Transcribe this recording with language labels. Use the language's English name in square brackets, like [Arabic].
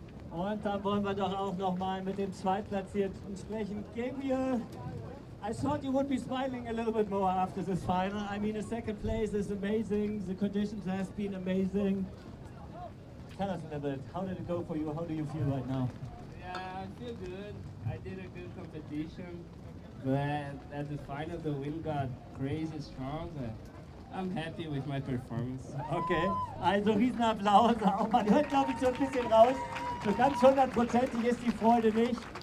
[German] Und dann wollen wir doch auch nochmal mit dem Zweitplatzierten sprechen. [English] Gabriel, I thought you would be smiling a little bit more after this final. I mean, the second place is amazing, the conditions have been amazing. Tell us a little bit, how did it go for you? How do you feel right now? Yeah, I feel good. I did a good competition, but at the final the wind got crazy strong. I'm happy with my performance. [German] Okay, also Riesenapplaus. Auch man hört, glaube ich, so ein bisschen raus. So ganz 100%ig ist die Freude nicht.